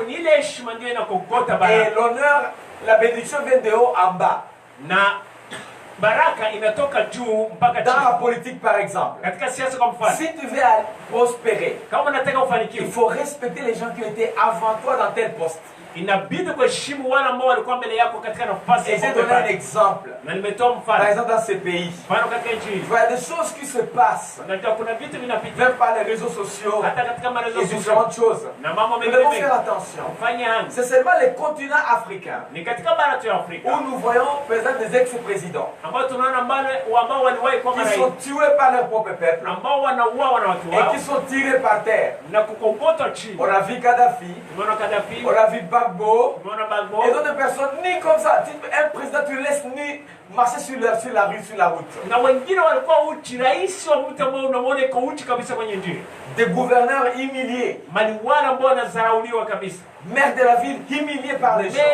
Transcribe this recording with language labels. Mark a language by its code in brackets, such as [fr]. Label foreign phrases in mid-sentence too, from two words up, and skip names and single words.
[fr] Et l'honneur, la bénédiction vient de haut en bas. Dans la politique, par exemple, si tu veux prospérer, il faut respecter les gens qui étaient avant toi dans tel poste. [sw] Inabidi kuheshimu wale ambao walikuwa mbele yako katika nafasi. [fr] Et j'ai donné un exemple. [sw] Na nimetoa mfano. [fr] Par exemple dans ces pays. [sw] Mfano katika nchi. [fr] Il y a des choses qui se passent. [sw] Kuna vitu vinapita. [fr] Même par les réseaux sociaux. [sw] Hata katika marezo [fr] sociaux. Différentes choses. [sw] Na mambo mengi. [fr] Nous devons faire attention. C'est seulement les continents africains. [sw] Ni katika bara tu Afrika. [fr] Où nous voyons par exemple des ex-présidents. [sw] Ambao tunaona ambao waliwahi kuwa marais. [fr] Qui sont tués par leur propre peuple. [sw] Ambao wanauawa na watu wao. [fr] Et qui sont tirés par terre. [sw] Na kukokotwa chini. [fr] On a vu Kadhafi. [sw] Tumeona Kadhafi. [fr] On a vu Gbagbo. Et d'autres personnes, ni comme ça. Un président, tu le laisses ni marcher sur la rue, sur la route. Des gouverneurs humiliés. Maire de la ville humilié par les gens.